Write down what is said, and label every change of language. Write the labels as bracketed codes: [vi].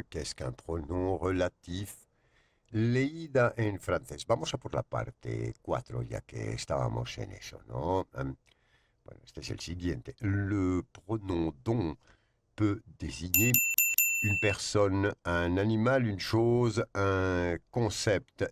[fr] Qu'est-ce qu'un pronom relatif? [es] Leída en francés. Vamos a por la parte 4, ya que estábamos en eso, ¿no? Bueno, este es el siguiente. [fr] Le pronom don peut désigner une personne, un animal, une chose, un concept.